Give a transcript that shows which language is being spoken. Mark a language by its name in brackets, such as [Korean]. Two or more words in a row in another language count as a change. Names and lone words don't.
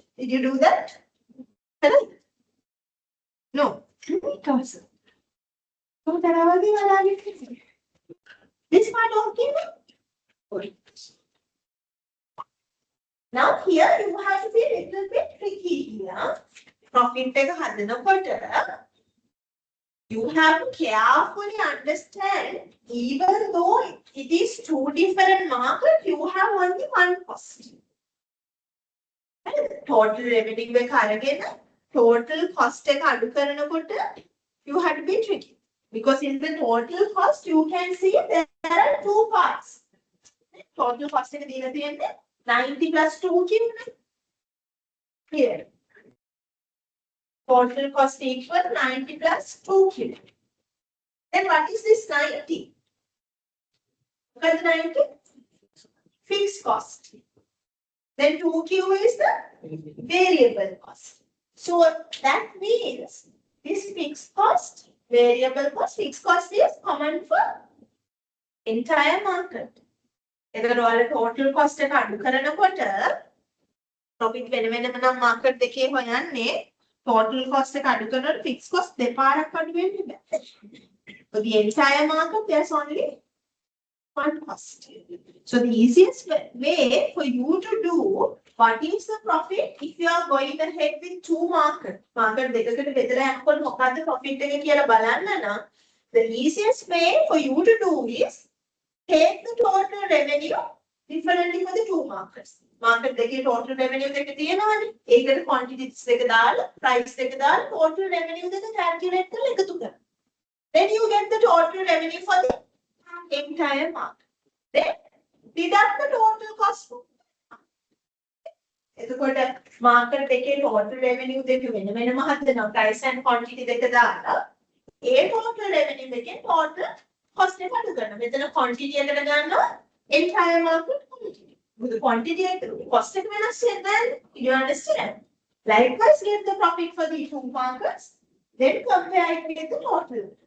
[English] Did you do that? Correct? No. Because this part okay? Now here you have to be a little bit tricky here. Profit [Sinhala] එක හදනකොට [English] you have to carefully understand, even though it is two different markets, you have only one cost. Total revenue [Sinhala] එක අරගෙන [English] total cost [Sinhala] එක අඩු කරනකොට [English] you have to be tricky. Because in the total cost, you can see there are two parts. Total cost [Sinhala] එක දීලා තියෙන්නේ 90 plus 2 කියනවා. [English] Here. Total cost equal 90 plus 2 kilo. Then what is this 90? What is 90? Fixed cost. Then 2Q is the variable cost. So that means this fixed cost, variable cost, fixed cost is common for entire market. [Sinhala] එතකොට ඔයාලා [English] total cost [Sinhala] එක අඩු කරනකොට profit වෙන වෙනම නම් market දෙකේ හොයන්නේ [English] total cost [Sinhala] එක අඩු කරනකොට [English] fixed cost [Sinhala] දෙපාරක් අඩු වෙන්නේ බෑ. [English] For the entire market there's only one cost. So the easiest way for you to do what is the profit if you are going ahead with two market [Sinhala] දෙකකට බෙදලා යනකොට මොකද්ද [English] profit [Sinhala] එක කියලා බලන්න නම් [English] the easiest way for you to do is take the total revenue differently for the two markets. [Sinhala] Market දෙකේ [English] total revenue [Sinhala] දෙක තියෙනවානේ. ඒකට quantities දෙක දාලා price දෙක දාලා [English] total revenue [Sinhala] දෙක calculate කරලා එකතු කරන්න. [English] Then you get the total revenue for the entire market. Then deduct the total cost. [Sinhala] එතකොට market දෙකේ [English] total revenue [Sinhala] දෙක වෙන වෙනම හදනවා [English] price and quantity [Sinhala] දෙක දාලා ඒ [English] total revenue [Sinhala] දෙකෙන් [English] total cost [Sinhala] එක අඩු කරනවා. මෙතන quantity එකට ගන්නවා [English] entire market quantity. With the quantity cost [Sinhala] එක වෙනස් වෙනවා. [English] You understand? Likewise, get the profit for the two markets, then compare it with the total.